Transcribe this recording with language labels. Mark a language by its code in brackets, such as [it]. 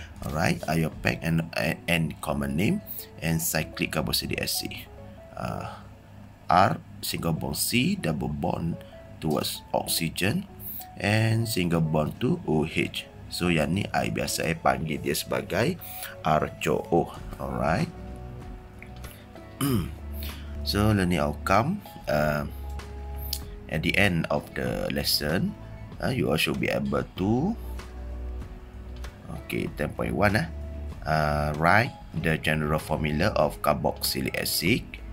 [en] Alright, IUPAC and common name, and cyclic carboxylic acid. R, single bond C, double bond towards oxygen, and single bond to OH. [ms] So yang ni I biasa panggil dia sebagai RCOO. [en] Alright. So learning outcome, at the end of the lesson, you all should be able to 10.1 write the general formula of carboxylic acid.